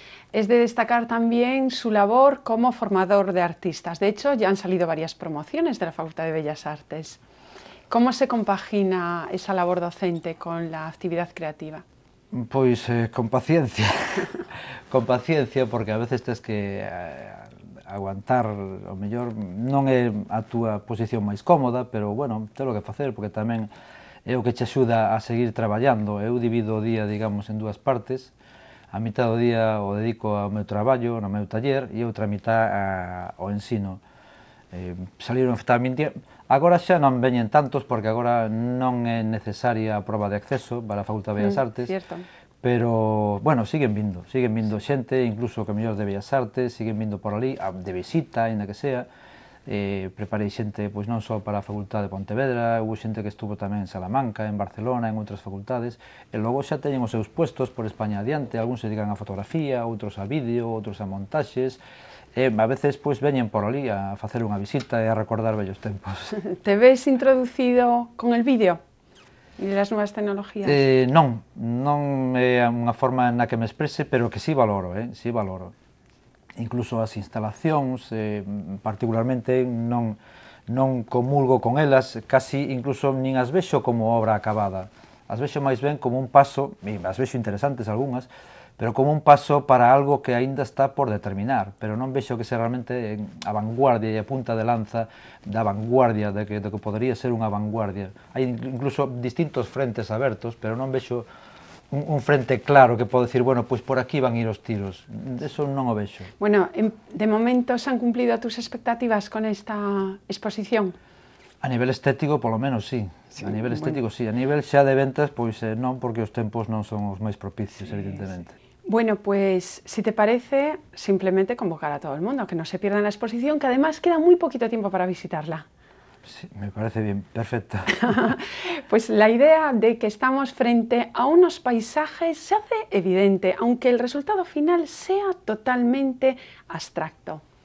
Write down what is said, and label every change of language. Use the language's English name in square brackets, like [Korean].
[Spanish] Es de destacar también su labor como formador de artistas. De hecho, ya han salido varias promociones de la Facultad de Bellas Artes. ¿Cómo se compagina esa labor docente con la actividad creativa? [Galician] Pois con paciencia, con paciencia, porque a veces tens que aguantar, o mellor non é a túa posición máis cómoda, pero bueno, telo que facer, porque tamén é o que te axuda a seguir traballando. Eu divido o día, digamos, en dúas partes. A mitad do día o dedico ao meu traballo, no meu taller, e outra mitad ao ensino. Saliron efectivamente, agora xa non veñen tantos porque agora non é necesaria a proba de acceso para a Facultad de Bellas Artes, pero, bueno, siguen vindo xente, incluso que mellor de Bellas Artes, siguen vindo por ali, de visita, ainda que sea. Preparei xente pois non só para a Facultad de Pontevedra, houve xente que estuvo tamén en Salamanca, en Barcelona, en outras facultades, e logo xa teñen os seus puestos por España adiante, algúns se dedican a fotografía, outros a vídeo, outros a montaxes, e a veces pois veñen por ali a facer unha visita e a recordar vellos tempos. [Spanish] Te ves introducido con el vídeo e las novas tecnologías? [Galician] Non é unha forma na que me exprese, pero que sí valoro, sí valoro. Incluso as instalacións, particularmente, non comulgo con elas, casi incluso nin as vexo como obra acabada. As vexo máis ben como un paso, e as vexo interesantes algunhas, pero como un paso para algo que aínda está por determinar, pero non vexo que sea realmente a vanguardia e a punta de lanza da vanguardia, de que podría ser unha vanguardia. Hai incluso distintos frentes abertos, pero non vexo un frente claro que pode dicir, bueno, pois por aquí van ir os tiros. Eso non o vexo. [Spanish] Bueno, de momento se han cumplido tus expectativas con esta exposición? [Galician] A nivel estético, polo menos, sí. A nivel estético, sí. A nivel xa de ventas, pois non, porque os tempos non son os máis propicios, evidentemente. [Spanish] Bueno, pues si te parece, simplemente convocar a todo el mundo, que no se pierdan la exposición, que además queda muy poquito tiempo para visitarla. Sí, me parece bien, perfecto. Pues la idea de que estamos frente a unos paisajes se hace evidente, aunque el resultado final sea totalmente abstracto.